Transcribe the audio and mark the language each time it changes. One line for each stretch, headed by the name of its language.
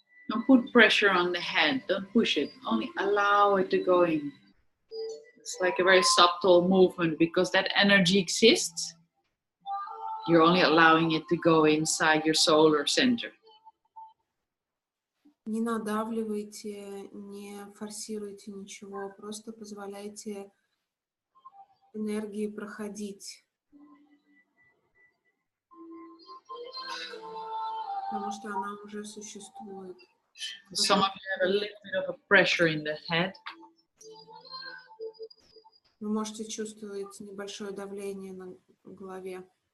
English: Don't put pressure on the head, don't push it, only allow it to go in. It's like a very subtle movement because that energy exists. You're only allowing it to go inside your solar center.
Russian: Не надавливайте, не форсируйте ничего, просто позволяйте энергии проходить. Потому что она уже существует.
English: Some of you have a little bit of a pressure in the head.
Russian: Вы можете чувствовать небольшое давление на голове.